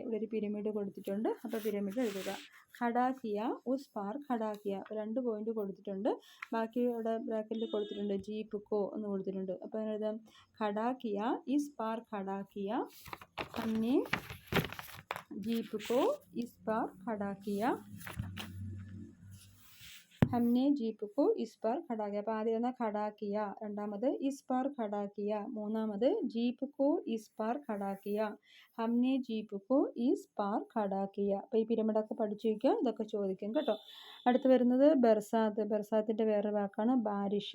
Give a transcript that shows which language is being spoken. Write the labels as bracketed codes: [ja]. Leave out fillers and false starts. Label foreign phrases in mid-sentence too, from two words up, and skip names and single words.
[ml] ഇവിടെ ഒരു പിരമിഡ് കൊടുത്തിട്ടുണ്ട്. അപ്പോൾ പിരമിഡ് എഴുതുക. [hi] खड़ा किया उस पर खड़ा किया. [ml] 2 പോയിന്റ് കൊടുത്തിട്ടുണ്ട്. ബാക്കി ഇവിടെ ബ്രാക്കറ്റിൽ കൊടുത്തിട്ടുണ്ട്. [hi] जीप को [ml] എന്ന് കൊടുത്തിട്ടുണ്ട്. അപ്പോൾ എഴുതാം [hi] खड़ा किया इस पर खड़ा किया. हमने जीप को इस पर खड़ा किया. हमने जीप को इस पर खड़ा किया. [ml] അപ്പോൾ ആദ്യം [hi] खड़ा किया, [ml] രണ്ടാമത് [hi] इस पर खड़ा किया, [ml] മൂന്നാമത് [hi] जीप को इस पर खड़ा किया. हमने जीप को इस पर खड़ा किया. [ml] അപ്പോൾ ഈ പിരമിഡൊക്കെ പഠിച്ചു വയ്ക്കുക. ഇതൊക്കെ ചോദിക്കും കേട്ടോ. അടുത്ത് വരുന്നത് ബർസാത്ത്. ബർസാത്തിൻ്റെ വേറെ വാക്കാണ് ബാരിഷ്.